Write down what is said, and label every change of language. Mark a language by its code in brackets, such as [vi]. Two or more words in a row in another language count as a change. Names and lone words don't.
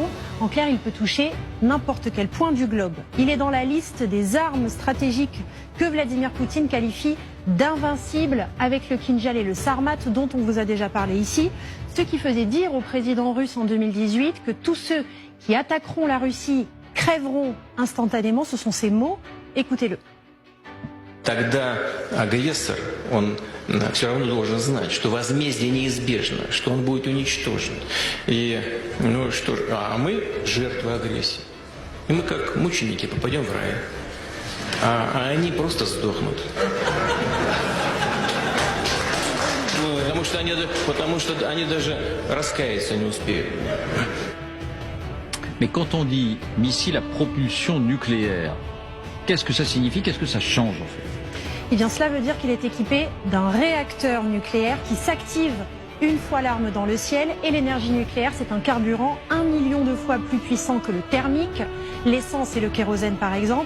[fr] En clair, il peut toucher n'importe quel point du globe. Il est dans la liste des armes stratégiques que Vladimir Poutine qualifie d'invincibles avec le Kinjal et le Sarmat dont on vous a déjà parlé ici. Ce qui faisait dire au président russe en 2018 que tous ceux qui attaqueront la Russie crèveront instantanément. Ce sont ses mots. Écoutez-le. [ru] Тогда агрессор, он все равно должен знать, что возмездие неизбежно, что он будет уничтожен. И, ну что ж, а мы жертвы агрессии. И мы как мученики попадем в рай. А они просто сдохнут. Потому что они даже раскаяться не успеют. [fr] Mais quand on dit missile à propulsion nucléaire, qu'est-ce que ça signifie? Qu'est-ce que ça change en fait? Eh bien, cela veut dire qu'il est équipé d'un réacteur nucléaire qui s'active une fois l'arme dans le ciel. Et l'énergie nucléaire, c'est un carburant 1 million de fois plus puissant que le thermique, l'essence et le kérosène par exemple.